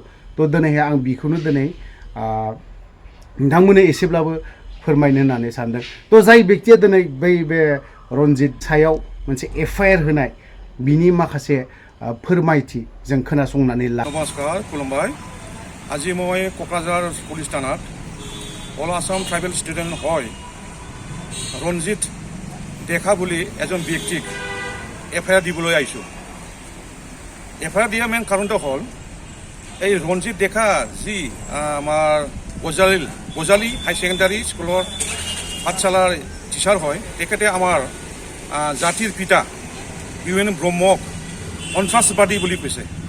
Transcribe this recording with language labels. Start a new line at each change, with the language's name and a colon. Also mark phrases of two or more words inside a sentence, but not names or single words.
Bodo: थ' दिनैहाय आं बेखौनो दिनै नोंथांमोननो एसेब्लाबो फोरमायनो होननानै सानदों। थ' जाय व्यक्तिया दिनै बे रनजित सायाव मोनसे एफआईआर होनाय बिनि माखासे फोरमायथि जों खोनासंनानै ला। नमस्कार, खुलुमबाय।
Assamese: আজি মই কোকৰাঝাৰ পুলিচ থানাত অল আসাম ট্ৰাইবেল ষ্টুডেণ্ট হয় ৰঞ্জিত ডেকা বুলি এজন ব্যক্তিক এফআইআৰ দিবলৈ আহিছোঁ। এফআইআৰ দিয়া মেইন কাৰণটো হ'ল এই ৰঞ্জিত ডেকা যি আমাৰ গজালি হাই ছেকেণ্ডাৰী স্কুলৰ পাঠশালাৰ টিচাৰ হয়, তেখেতে আমাৰ জাতিৰ পিতা ইউএন ব্ৰহ্মক সন্ত্ৰাসবাদী বুলি কৈছে।